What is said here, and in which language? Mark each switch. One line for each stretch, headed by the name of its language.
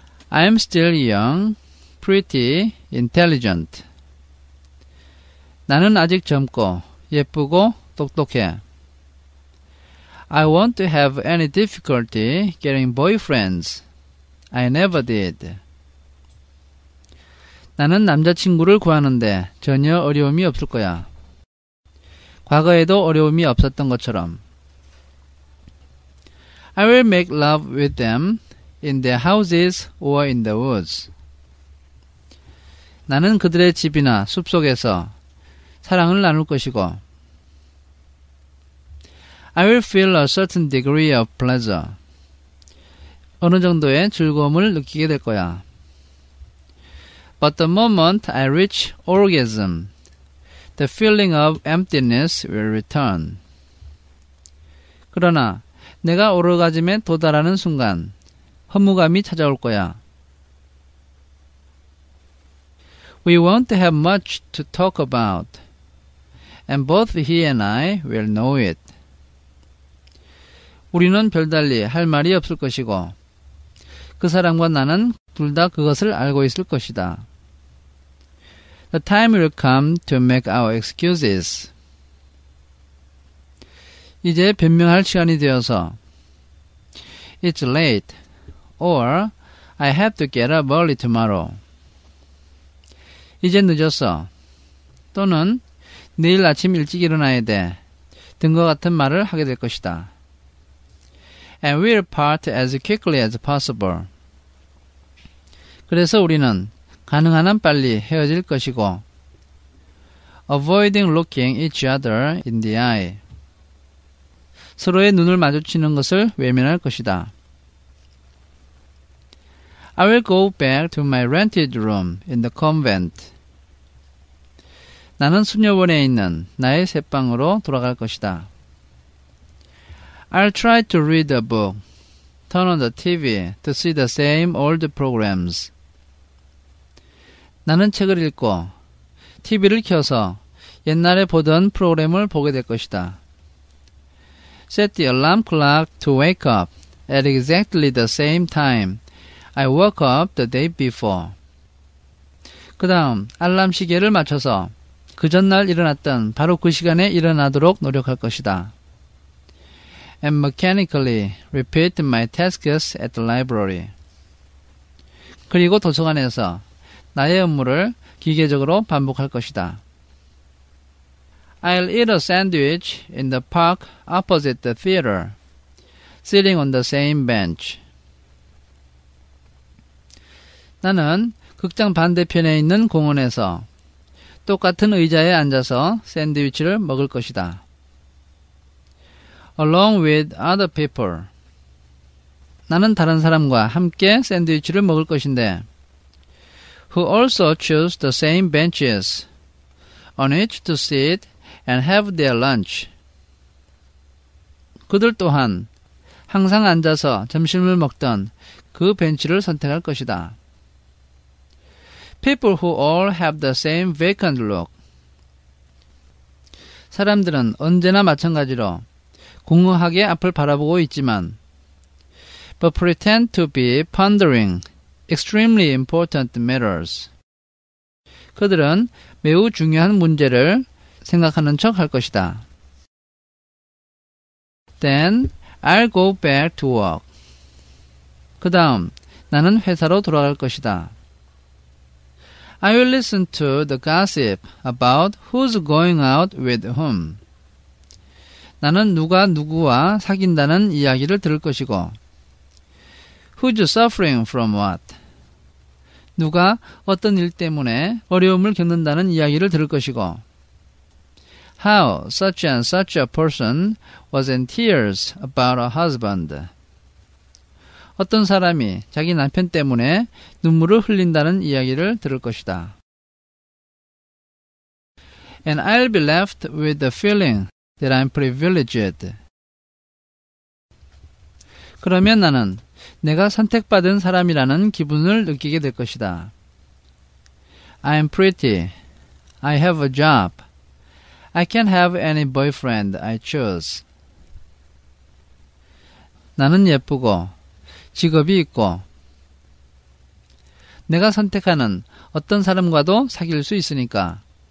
English: I'm still young, pretty, intelligent.
Korean: 나는 아직 젊고 예쁘고 똑똑해.
English: I won't have any difficulty getting boyfriends. I never did.
Korean: 나는 남자친구를 구하는데 전혀 어려움이 없을 거야. 과거에도 어려움이 없었던 것처럼.
English: I will make love with them in their houses or in the woods.
Korean: 나는 그들의 집이나 숲속에서 사랑을 나눌 것이고
English: I will feel a certain degree of pleasure.
Korean: 어느 정도의 즐거움을 느끼게 될 거야.
English: But the moment I reach orgasm, the feeling of emptiness will return.
Korean: 그러나 내가 오르가즘에 도달하는 순간 허무감이 찾아올 거야.
English: We won't have much to talk about, and both he and I will know it.
Korean: 우리는 별달리 할 말이 없을 것이고 그 사람과 나는 둘 다 그것을 알고 있을 것이다.
English: The time will come to make our excuses.
Korean: 이제 변명할 시간이 되어서
English: It's late, or I have to get up early tomorrow.
Korean: 이제 늦었어. 또는 내일 아침 일찍 일어나야 돼. 등과 같은 말을 하게 될 것이다.
English: And we'll part as quickly as possible.
Korean: 그래서 우리는 가능한 한 빨리 헤어질 것이고
English: Avoiding looking each other in the eye.
Korean: 서로의 눈을 마주치는 것을 외면할 것이다.
English: I will go back to my rented room in the convent.
Korean: 나는 수녀원에 있는 나의 새 방으로 돌아갈 것이다.
English: I'll try to read a book, turn on the TV to see the same old programs.
Korean: 나는 책을 읽고 TV를 켜서 옛날에 보던 프로그램을 보게 될 것이다.
English: Set the alarm clock to wake up at exactly the same time I woke up the day before.
Korean: 그 다음 알람 시계를 맞춰서 그 전날 일어났던 바로 그 시간에 일어나도록 노력할 것이다.
English: And mechanically repeat my tasks at the library.
Korean: 그리고 도서관에서 나의 업무를 기계적으로 반복할 것이다.
English: I'll eat a sandwich in the park opposite the theater, sitting on the same bench.
Korean: 나는 극장 반대편에 있는 공원에서 똑같은 의자에 앉아서 샌드위치를 먹을 것이다.
English: Along with other people.
Korean: 나는 다른 사람과 함께 샌드위치를 먹을 것인데
English: who also choose the same benches on which to sit and have their lunch.
Korean: 그들 또한 항상 앉아서 점심을 먹던 그 벤치를 선택할 것이다.
English: People who all have the same vacant look.
Korean: 사람들은 언제나 마찬가지로 공허하게 앞을 바라보고 있지만
English: but pretend to be pondering extremely important matters.
Korean: 그들은 매우 중요한 문제를 생각하는 척 할 것이다.
English: Then I'll go back to work.
Korean: 그 다음 나는 회사로 돌아갈 것이다.
English: I will listen to the gossip about who's going out with whom.
Korean: 나는 누가 누구와 사귄다는 이야기를 들을 것이고
English: Who's suffering from what?
Korean: 누가 어떤 일 때문에 어려움을 겪는다는 이야기를 들을 것이고
English: How such and such a person was in tears about a husband.
Korean: 어떤 사람이 자기 남편 때문에 눈물을 흘린다는 이야기를 들을 것이다.
English: And I'll be left with the feeling that I'm privileged.
Korean: 그러면 나는 내가 선택받은 사람이라는 기분을 느끼게 될 것이다.
English: I'm pretty. I have a job. I can't have any boyfriend I choose.
Korean: 나는 예쁘고 직업이 있고 내가 선택하는 어떤 사람과도 사귈 수 있으니까.